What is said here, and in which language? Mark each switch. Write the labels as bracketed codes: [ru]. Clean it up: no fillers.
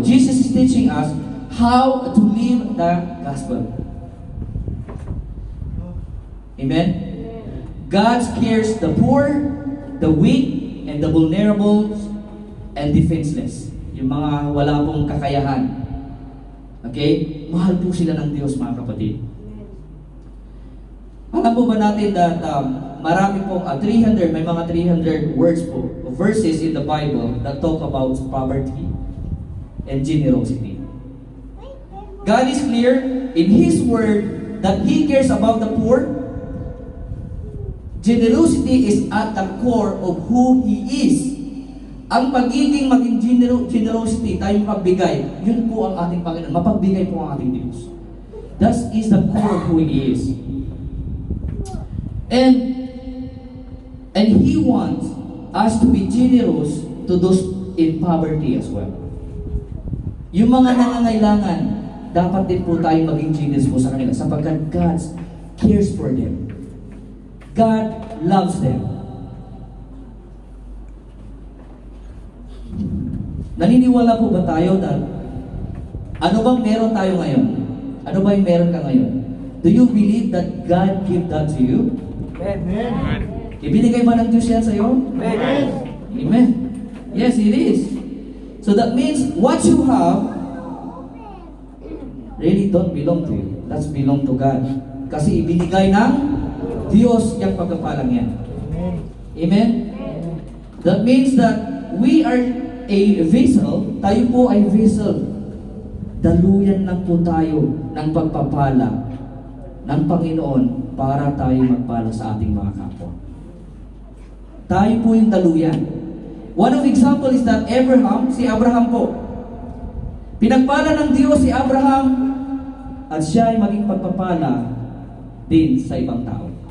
[en] Jesus is teaching us how to live the gospel. Amen? God cares the poor, the weak, and the vulnerable, and defenseless. [tl] Yung mga wala pong kakayahan. Okay? Mahal po sila ng Diyos, mga kapatid. Alam po ba natin [en] that marami pong 300, may mga 300 words po, verses in the Bible that talk about poverty and generosity. God is clear in His Word that He cares about the poor. Generosity is at the core of who He is. [tl] Ang pagiging maging generosity, tayo mapagbigay, yun po ang ating Panginoon. Mapagbigay po ang ating Diyos. [en] That is the core of who He is. And He wants us to be generous to those in poverty as well. [tl] Yung mga nangangailangan, dapat din po tayong maging generous po sa kanila sapagkat [en] God cares for them. God loves them. [tl] Naniniwala po ba tayo na ano bang meron tayo ngayon? Ano ba yung meron ka ngayon? [en] Do you believe that God gave that to you? Amen. [tl] Ibinigay ba ng Diyos yan sa iyo? Amen. [en] Amen. Yes, it is. So that means what you have really don't belong to you. That's belong to God. [tl] Kasi ibinigay ng Diyos yung pagkapalang yan. Amen? [en] That means that we are a vessel, [tl] tayo po ay vessel. Daluyan lang po tayo ng pagpapala ng Panginoon para tayo magpala sa ating mga kapwa. Tayo po yung daluyan. [en] One of example is that [tl] si Abraham po. Pinagpala ng Diyos si Abraham at siya ay maging pagpapala din sa ibang tao.